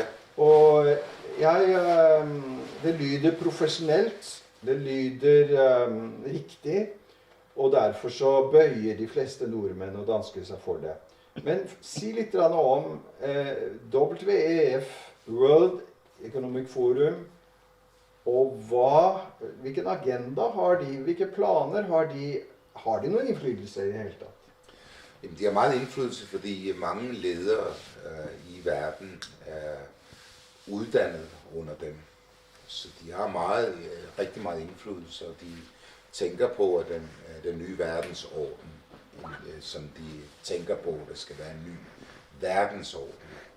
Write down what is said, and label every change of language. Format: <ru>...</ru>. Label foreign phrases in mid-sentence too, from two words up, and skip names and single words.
<no>Og det lyder profesjonelt, det lyder riktig, og derfor så bøyer de fleste nordmenn og dansker seg for det. Men si litt om WEF, World Economic Forum, og hvilken agenda har de, hvilke planer har de? Har de noen innflytelse i det hele tatt?</no> <da>Jamen, de har meget indflydelse, fordi mange ledere i verden er uddannet under dem. Så de har rigtig meget indflydelse, og de tænker på, at den nye verdensorden, som de tænker på, der skal være en ny verdensorden.</da>